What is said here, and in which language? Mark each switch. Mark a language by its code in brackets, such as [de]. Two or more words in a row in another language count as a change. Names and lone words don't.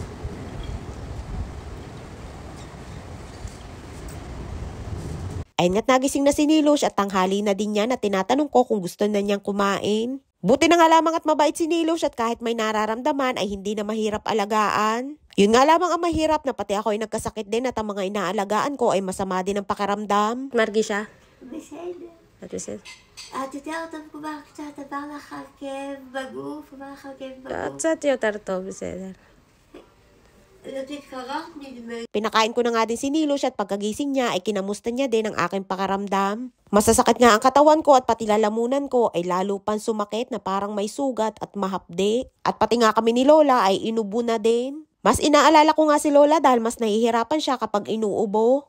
[tl] Ayun nga't nagising na si Nilush at tanghali na din yan at tinatanong ko kung gusto na niyang kumain. Buti na nga lamang at mabait si Nilush at kahit may nararamdaman ay hindi na mahirap alagaan. Yun nga lamang ang mahirap na pati ako ay nagkasakit din at ang mga inaalagaan ko ay masama din ang pakiramdam. [he] Margisha? בסדר. את יותר טוב כבר קצת עבר לך כאב בגוף, עבר לך כאב בגוף. קצת יותר טוב, בסדר. נתית קרה, נדמה. [tl] Pinakain ko na nga din si Nilush at pagkagising niya ay kinamusta niya din ang aking pakaramdam. Masasakit nga ang katawan ko at pati lalamunan ko ay lalo pang sumakit na parang may sugat at mahapde. At pati nga kami ni Lola ay inubo na din. Mas inaalala ko nga si Lola dahil mas nahihirapan siya kapag inuubo.